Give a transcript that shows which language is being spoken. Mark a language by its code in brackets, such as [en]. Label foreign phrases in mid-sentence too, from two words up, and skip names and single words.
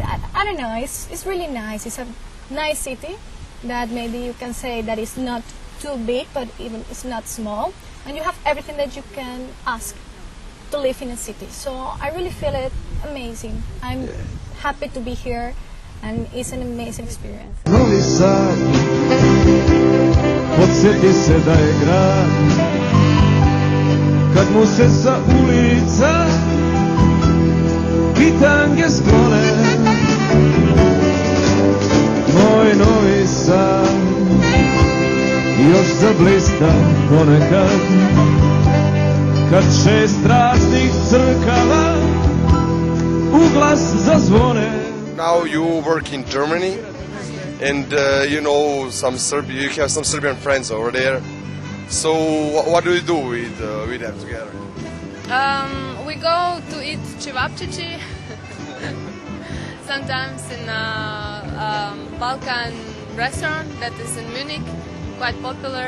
[en] I don't know, it's really nice. It's a nice city that maybe you can say that it's not too big, but even it's not small. And you have everything that you can ask to live in a city. So I really feel it amazing. I'm happy to be here and it's an amazing experience. [sr] Novi Sad, podsjeti se da je grad, kad mu se sa ulica bitange sklone. Moj Novi Sad, još zablista ponekad, kad 6 raznih crkava u glas zazvone. [en] Now you work in Germany and you know you have some Serbian friends over there. So what do you do with them together? We go to eat cevapcici sometimes in a Balkan restaurant that is in Munich, quite popular.